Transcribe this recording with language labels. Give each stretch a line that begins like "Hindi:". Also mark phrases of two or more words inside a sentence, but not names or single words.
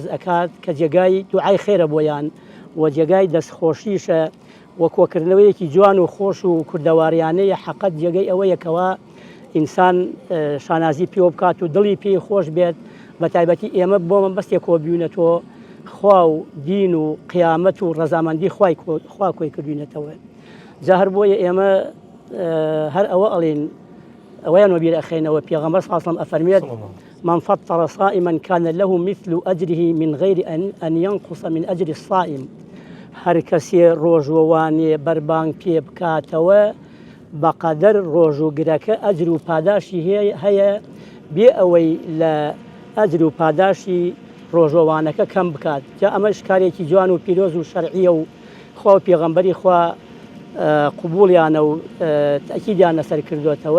Central Kurdish: ئەکات کە جێگای دوعای خێرە بۆیان و جێگای دەستخۆشیشە وە کۆکردنەوەیەکی جوان و خۆش و کوردەواریانەیە حەقەت جێگەی ئەوەیەکەوە ئینسان شانازی پێوە بکات و دڵی پێی خۆش بێت بە تایبەتی ئێمە بۆ مەبەستێک کۆ بیونەتەوە خوا و دین و قیامەت و ڕەزامەندی خوا کۆی کردوینەتەوە. جا هەر بۆیە ئێمە هەر ئەوە ئەڵێن ئەوەیان وەبیر ئەخێنەوە پێغەمبەر
Arabic: صلی الله علیه وسلم
Central Kurdish: ئەفەرمێت
Arabic: من فطر صائما كان له مثل أجره من غير أن ينقص من أجر الصائم.
Central Kurdish: هەر کەسێ ڕۆژوەوانێ بەربانگ پێ بکاتەوە بەقەدەر ڕۆژوگرەکە ئەجر و پاداشی هەیە بێ ئەوەی لە ئەجر و پاداشی ڕۆژۆوانەکە کەم بکات. جا ئەمەش کارێکی جوان و پیرۆز و شەرعیە و خوا و پێغەمبەری خوا قبوڵیانە و تەئکیدیان لەسەر کردوێتەوە.